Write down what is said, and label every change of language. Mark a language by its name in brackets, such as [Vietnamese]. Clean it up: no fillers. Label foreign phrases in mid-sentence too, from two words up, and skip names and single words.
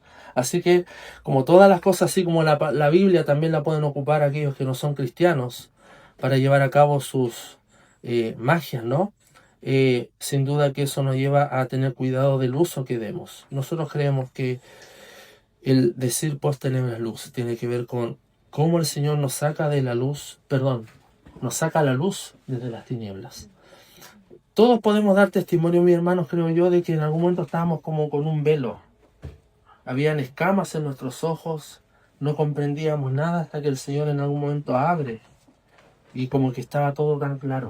[Spanish] Así que, como todas las cosas, así como la Biblia, también la pueden ocupar aquellos que no son cristianos para llevar a cabo sus magias, ¿no? Sin duda que eso nos lleva a tener cuidado del uso que demos. Nosotros creemos que el decir [Latin] post tenebras lux [Spanish] tiene que ver con cómo el Señor nos saca de la luz, nos saca a la luz desde las tinieblas. Todos podemos dar testimonio, mis hermanos, creo yo, de que en algún momento estábamos como con un velo. Habían escamas en nuestros ojos, no comprendíamos nada hasta que el Señor en algún momento abre y como que estaba todo tan claro.